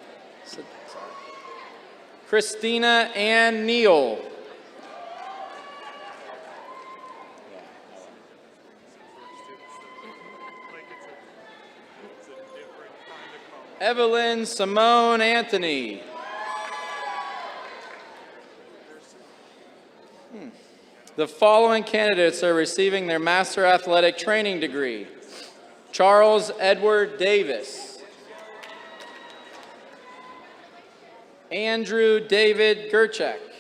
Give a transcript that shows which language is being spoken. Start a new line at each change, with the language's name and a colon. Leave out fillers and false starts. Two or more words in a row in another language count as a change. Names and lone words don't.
English: Christina Ann Neal. Evelyn Simone Anthony. The following candidates are receiving their Master Athletic Training degree. Charles Edward Davis. Andrew David Gerchek.